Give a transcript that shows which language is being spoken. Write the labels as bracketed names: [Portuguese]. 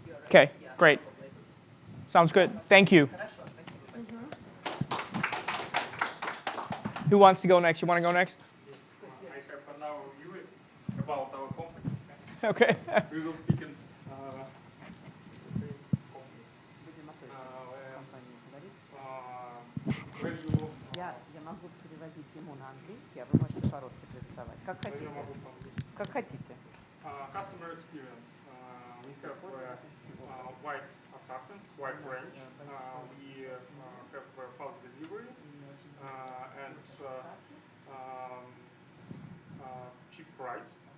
[English] Okay, great. Sounds good. Thank you. Who wants to go next? You want to go next? I have an hour view about our company. Okay. We will speak in the same company. [Russian] Будем о той же компании говорить. [English] Where you [Russian] Я могу переводить ему на английский, а вы можете по-русски презентовать. Как [English] where [Russian] хотите. [English] you [Russian] могу по-английски. Как хотите. [English] Customer experience. We have wide assortments, wide range. We have fast delivery and cheap price.